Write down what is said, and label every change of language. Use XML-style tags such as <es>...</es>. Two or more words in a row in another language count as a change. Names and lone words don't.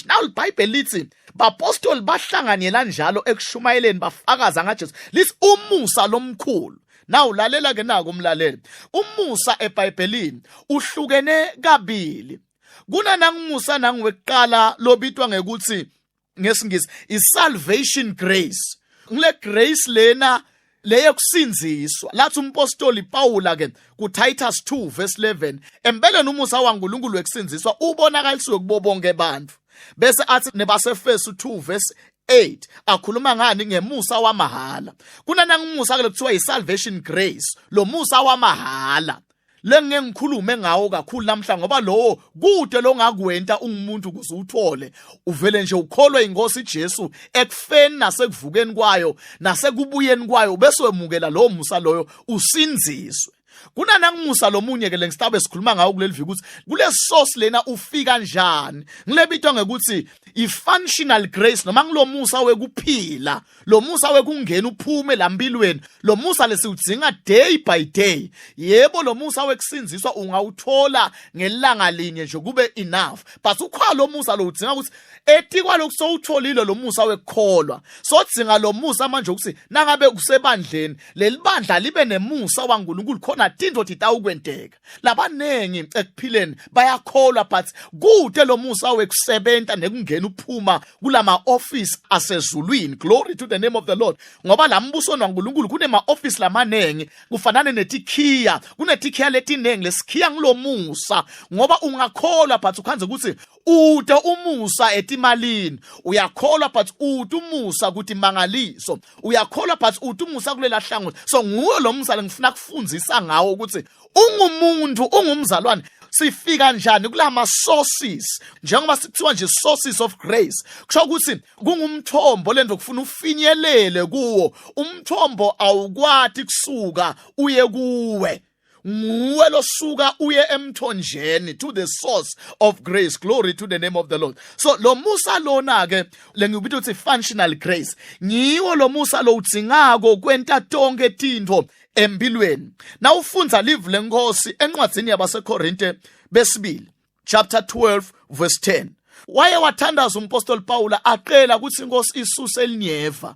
<ss>Now iBhayibheli lithi bapostoli bahlanganyela njalo ekushumayeleni bafakaza ngaJesu. Lithi umusa lomkhulu. Now lalela ke nako umlaleli. Umusa eBhayibhelini uhlukene kabili. Kuna nangumusa nangweqala lobitwa ngekuthi ngesingisi is-</ss> <en>salvation grace.</en> <ss>Ngile grace lena leyo kusinziswa. Lathi umpostoli Pawula ke kuTitus 2 verse 11, empeleni umusa waNkulunkulu wekusinziswa ubonakalisiwe kubo bonke abantu. Bese athi nebaseFesu 2 verse 8 akhuluma ngani ngemusa wamahala. Kuna nangumusa ke lokuthiwa yi-</ss> <en>salvation grace,</en> <ss>lo musa wamahala. Lengeke ngikhulume ngawo kakhulu namhla, ngoba lo kude lo ngakwenta ungumuntu ukuze uthole uvele nje ukholwe inkosi Jesu ekufeni nasekuvukeni kwayo nasekubuyeni kwayo, bese wemukela lo musa loyo usinziswe. Kuna nangumusa lomunye ke lengisitabe sikhuluma ngawo kuleli viki ukuthi kule source lena ufika njani. Ngilebitwa ngekuthi i-</ss> <en>functional grace</en> <ss>noma ngilomusa wekuphila, lo musa wekungena uphume lampilweni, lo musa lesiudzinga</ss> <en>day by day.</en> <ss>Yebo lo musa wekusinziswa ungawuthola ngelanga linye nje kube enough, but ukhwa lo musa lo udzinga ukuthi etikwa lokusowutholile lo musa wekukholwa. So udzinga lo musa manje ukuthi nangabe kusebandleni leli bandla libe nemusa waNkulunkulu, khona tinto titawukwenteka. Labanengi ekuphileni bayakholwa but kude lo musa wekusebenta nekungena uphuma kulama office asezulwini.</ss> <en>Glory to the name of the Lord.</en> <ss>Ngoba la mbuso waNkulunkulu kunema office lamanengi, kufanane netikhiya, kunetikhiya letinengi. Lesikhiya ngilo musa, ngoba ungakholwa but ukhanze ukuthi ude umusa etimalini, uyakholwa but ude umusa ukuthi mangaliso, uyakholwa but ude umusa kulela hlangothi. So nguwe lo musa ngifuna kufundzisa ngawo ukuthi ungumuntu, ungumzalwane. sifika njani kulama sources njengoba sikuthiwa nje</ss> <en>sources of grace</en> <ss>kusho ukuthi kungumthombo lento kufuna ufinyelele kuwo umthombo awukwati kusuka uye kuwe nguwe losuka uye emthonjeni</ss> <en>to the source of grace. Glory to the name of the Lord.</en> <ss>So lo musa lona ke lengibitha ukuthi</ss> <en>functional grace</en> <ss>ngiwo lo musa lo udzingako kwenta tonke tintfo empilweni. Na ufunza live lenkosi encwadzini yabaseKorinte besibili chapter 12 verse 10 waye wathandaza umpostoli Pawula aqela ukuthi inkosi isuse elinyeva.</ss>